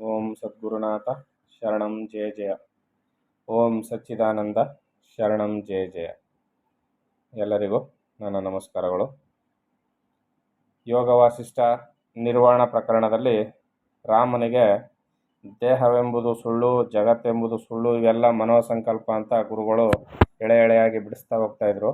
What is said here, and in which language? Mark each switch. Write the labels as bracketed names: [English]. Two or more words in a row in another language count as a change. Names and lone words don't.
[Sanskrit] ಸದ್ಗುರುನಾಥ ಶರಣಂ ಜಯ ಜಯ. ಓಂ ಸಚ್ಚಿದಾನಂದ ಶರಣಂ ಜಯ ಜಯ. [Kannada] ಎಲ್ಲರಿಗೂ ನನ್ನ ನಮಸ್ಕಾರಗಳು. ಯೋಗ ವಾಸಿಷ್ಠ ನಿರ್ವಾಣ ಪ್ರಕರಣದಲ್ಲಿ ರಾಮನಿಗೆ ದೇಹವೆಂಬುದು ಸುಳ್ಳು, ಜಗತ್ತೆಂಬುದು ಸುಳ್ಳು, ಇವೆಲ್ಲ ಮನೋಸಂಕಲ್ಪ ಅಂತ ಗುರುಗಳು ಎಳೆ ಎಳೆಯಾಗಿ ಬಿಡಿಸ್ತಾ ಹೋಗ್ತಾ ಇದ್ರು.